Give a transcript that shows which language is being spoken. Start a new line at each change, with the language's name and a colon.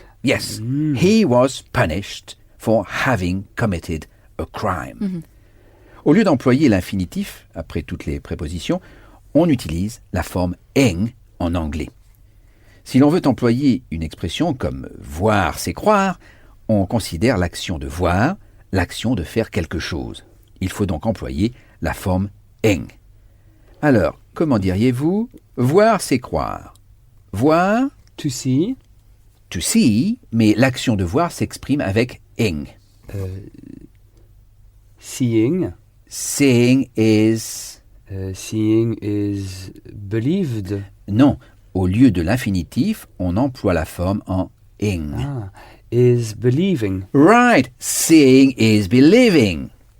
English: Yes, he was punished for having committed a crime.
French: Au lieu d'employer l'infinitif, après toutes les prépositions, on utilise la forme ing en anglais. Si l'on veut employer une expression comme « voir, c'est croire », on considère l'action de voir, l'action de faire quelque chose. Il faut donc employer la forme ing. Alors, comment diriez-vous « voir, c'est croire » ? Voir,
English: To see.
French: to see, mais l'action de voir s'exprime avec ing.
English: Seeing. Seeing is... Seeing is believed.
French: Non, au lieu de l'infinitif, on emploie la forme en ing.
English: Ah. is believing. Right, seeing is believing.